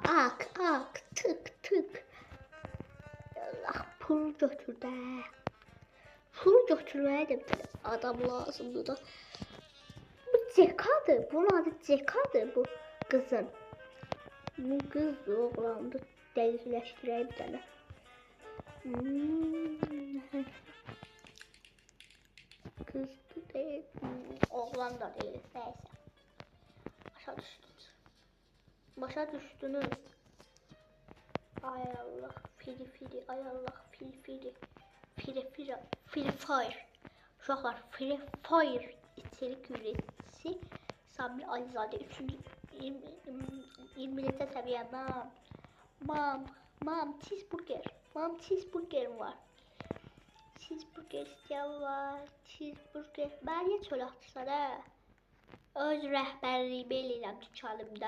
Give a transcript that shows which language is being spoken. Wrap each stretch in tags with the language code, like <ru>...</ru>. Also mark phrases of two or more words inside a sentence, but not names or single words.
<az>Ak, tık. Allah, pul götür də. Pul götürməyə də bir adam lazımdır da. Bu Cekadır, bunun adı Cekadır bu qızın. Bu qız oğlandı, dəqiqləşdirək bir dənə.</az> <tr>Kızdı değil, oğlan da değil, neyse.</tr> <az>Başa düştünüz. Ay Allah, fili, ay Allah, fili fire. Uşaqlar, Free Fire</az> <tr>içerik üreticisi</tr> <az>Sabri Alizade 20. səviyyə. Mam, cheeseburgerim var. Cheeseburger istəyən var. Cheeseburger. Mən niyə çöl atırsan, hə? Öz rəhbərliyimi eləyirəm dükanımda.</az>